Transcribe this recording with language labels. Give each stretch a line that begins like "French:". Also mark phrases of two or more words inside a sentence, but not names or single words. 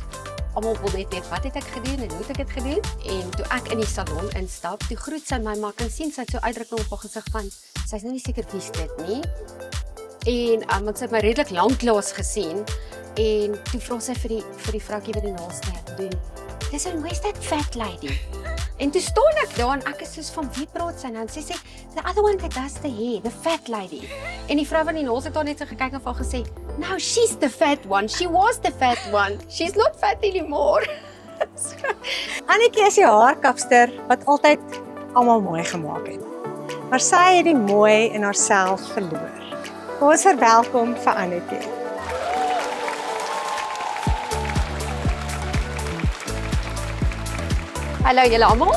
Afrikaans: Almal wil net weet wat het ek gedoen en hoe het ek dit gedoen? En toe ek in die salon instap, toe groet sy my, maar kan sien sy het so uitdrukking op haar gesig van sy's nou nie seker wie's dit nie. En want sy het my redelik lanklaas gesien en toe vra sy vir die vroukie wat die naaste doen. Dis 'n
English: where's that fat lady?
Afrikaans: En toe staan ek daar en ek is soos van wie praat sy nou? En sy sê
English: the other one that does the hair, the fat lady.
Afrikaans: En die vrou van die naas het daar net so gekyk en vir haar gesê,
English: "No, she's the fat one. She was the fat one. She's not fat anymore."
Afrikaans: Annetjie is die haarkapster wat altyd almal mooi gemaak het. Maar sy het die mooi in haarself verloor. Kom ons verwelkom vir Annetjie. Hallo julle almal.